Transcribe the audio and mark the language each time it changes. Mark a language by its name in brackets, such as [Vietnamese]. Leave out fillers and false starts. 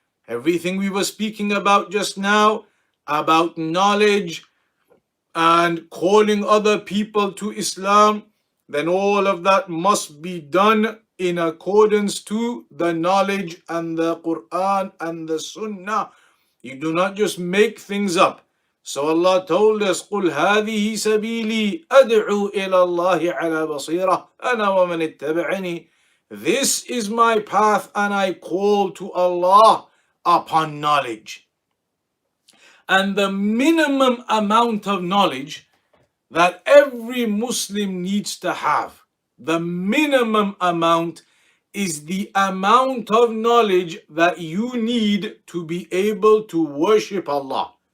[English] Everything we were speaking about just now, about knowledge and calling other people to Islam, then all of that must be done in accordance to the knowledge and the Quran and the Sunnah. You do not just make things up. So Allah told us, [Arabic] قُلْ هَذِهِ سَبِيلِي أَدْعُو إِلَى اللَّهِ عَلَى بَصِيرَةٍ أَنَا وَمَنِ اتَّبَعَنِي. [English] This is my path and I call to Allah upon knowledge. And the minimum amount of knowledge that every Muslim needs to have, The minimum amount is the amount of knowledge that you need to be able to worship Allah.